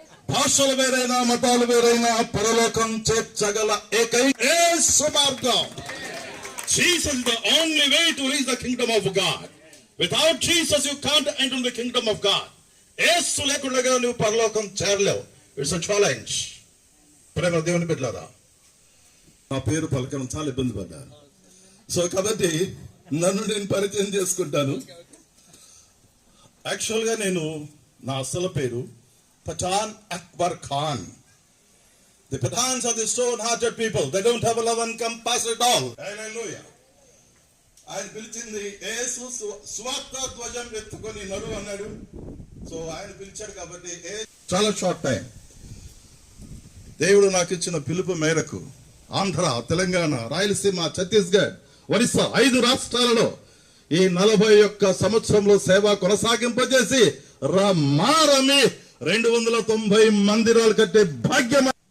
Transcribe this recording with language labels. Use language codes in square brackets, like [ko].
[te] భాషలు వేరైనా, మతాలు వేరైనా పరలోకం చేర్చగల ఏకైక యేసు మార్గం. [en] Jesus is the only way to reach the kingdom of God. Without Jesus you can't enter the kingdom of God. [te] యేసు లేకుండా నువ్వు పరలోకం చేరలేవు. [en] It's a challenge. [te] ప్రేమ దేవుని బిడ్డలారా, నా పేరు పలకడం చాలా ఇబ్బంది పడ్డాను. సో కాబట్టి నన్ను నేను పరిచయం చేసుకుంటాను. యాక్చువల్గా నేను నా అసలు పేరు Pathan Akbar Khan. [en] The Pathans are the stone-hearted people. They don't have a love and compassion at all. Hallelujah. [te] ఆయన పిలిచింది యేసు స్వార్థ ధ్వజం ఎత్తుకొని నడు అన్నాడు. సో ఆయన పిలిచాడు కాబట్టి చాలా షార్ట్ టైం దేవుడు నాకు ఇచ్చిన పిలుపు మేరకు ఆంధ్ర, తెలంగాణ, రాయలసీమ, ఛత్తీస్గఢ్, ఒరిస్సా 5 రాష్ట్రాలలో ఈ 41 సంవత్సరంలో సేవ కొనసాగింపజేసి రమారమి 290 మందిరాలు కట్టే భాగ్యం.